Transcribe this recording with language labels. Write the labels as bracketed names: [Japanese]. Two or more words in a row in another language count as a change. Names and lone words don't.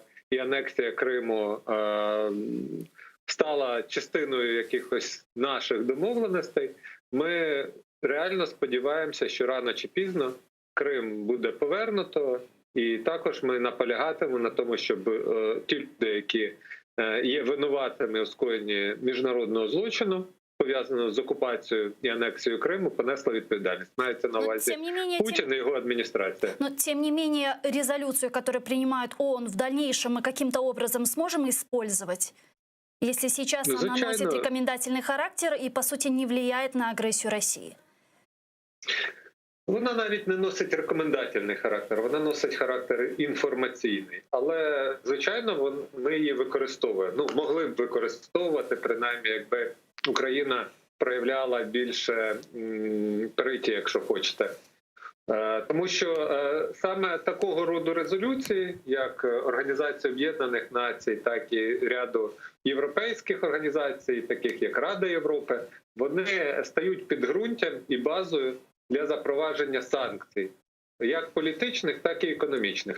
[Ukrainian] і анексія Криму стала частиною якихось наших домовленостей, ми реально сподіваємося, що рано чи пізно Крим буде повернуто, і також ми наполягатимемо на тому, щоб ті люди, які є винуватими у скоєнні міжнародного злочину, пов'язаного з [Russian] оккупацией и аннексией Крыма, [Ukrainian] понесла відповідальність. Мається на увазі [Russian] Путин и его администрация. Но, тем не менее, резолюцию, которую принимает ООН, в дальнейшем мы каким-то образом сможем использовать? Если сейчас она носит рекомендательный характер и, по сути, не влияет на агрессию России? [Ukrainian] Вона навіть не носить рекомендательний характер, вона носить характер інформаційний. Але, звичайно, ми її використовуємо. Ну, могли б використовувати, принаймні, якби Україна проявляла більше приті, якщо хочете, Тому що саме такого роду резолюції, як Організація Об'єднаних Націй, так і ряду європейських організацій, таких як Рада Європи, вони стають підґрунтям і базою для запровадження санкцій, як політичних, так і економічних.